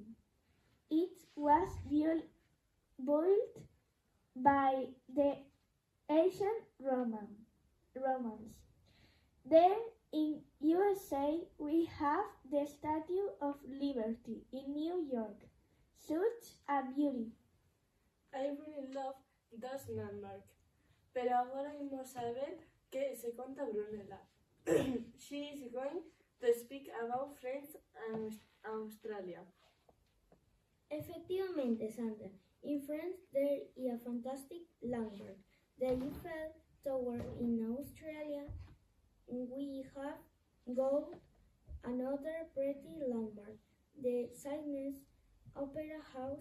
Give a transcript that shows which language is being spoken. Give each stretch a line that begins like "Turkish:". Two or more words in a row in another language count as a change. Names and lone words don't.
English: It was built by the ancient Romans. Then in USA, we have the Statue of Liberty in New York. Such a beauty. I really love those landmarks.
Galician: Pero agora imos a ver que se conta Brunella.
English: She is going to speak about France and Australia.
Galician: Efectivamente, Sandra.
English: In France, there is a fantastic landmark, the Eiffel Tower. In Australia, we have got another pretty landmark, the Sydney Opera House.